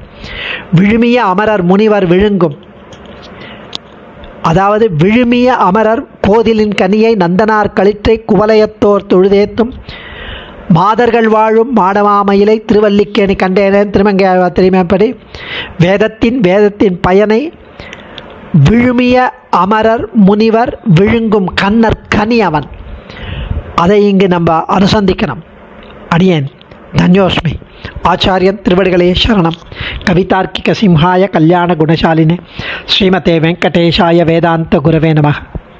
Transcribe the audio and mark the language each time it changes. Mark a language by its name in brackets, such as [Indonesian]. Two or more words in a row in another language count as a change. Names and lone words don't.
[Tamil] விழுமிய அமரர் முனிவர் விழுங்கும், அதாவது விழுமிய அமரர் கோதிலின் கனியை நந்தனார் களிற்றை குவலயத்தோர் தொழுதேத்தும் மாதர்கள் வாழும் மாடமாமயிலை திருவல்லிக்கேணி கண்டேனேன் திருமங்கை தெரியுமேப்படி வேதத்தின் பயனை விழுமிய அமரர் முனிவர் விழுங்கும் கண்ணர் கனி அவன். அதை இங்கு நம்ம அனுசந்திக்கணும். அடியேன் தன்யோஸ்மி. ஆச்சாரியன் திருவடிகளே சரணம். [Sanskrit] कवितार्किक सिंहाय कल्याण गुणशालिने श्रीमते वेङ्कटेशाय वेदान्त गुरवे नमः.